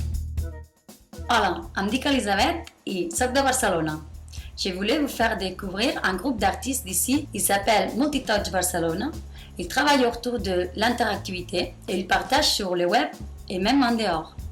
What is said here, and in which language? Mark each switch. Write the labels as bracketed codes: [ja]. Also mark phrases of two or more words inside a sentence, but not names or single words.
[ca] Hola, em dic Elisabeth i soc de Barcelona. [fr] Je voulais vous faire découvrir un groupe d'artistes d'ici. Il s'appelle Multitouch Barcelona. Ils travaillent autour de l'interactivité et ils partagent sur le web et même en dehors.